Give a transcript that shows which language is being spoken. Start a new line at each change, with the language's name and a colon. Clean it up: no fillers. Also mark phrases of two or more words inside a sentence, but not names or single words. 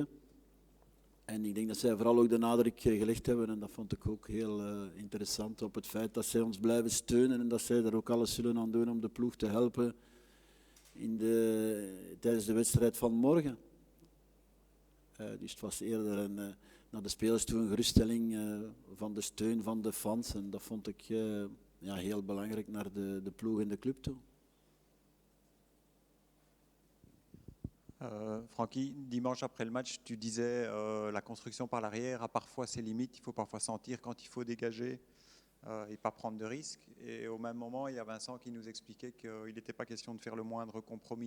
Dutch: En ik denk dat zij vooral ook de nadruk gelegd hebben, en dat vond ik ook heel interessant, op het feit dat zij ons blijven steunen en dat zij er ook alles zullen aan doen om de ploeg te helpen tijdens de wedstrijd van morgen. Dus het was eerder naar de spelers toe een geruststelling van de steun van de fans. En dat vond ik heel belangrijk naar de ploeg en de club toe.
French: Francky, dimanche après le match, tu disais la construction par l'arrière a parfois ses limites, il faut parfois sentir quand il faut dégager et pas prendre de risques. Et au même moment, il y a Vincent qui nous expliquait qu'il n'était pas question de faire le moindre compromis.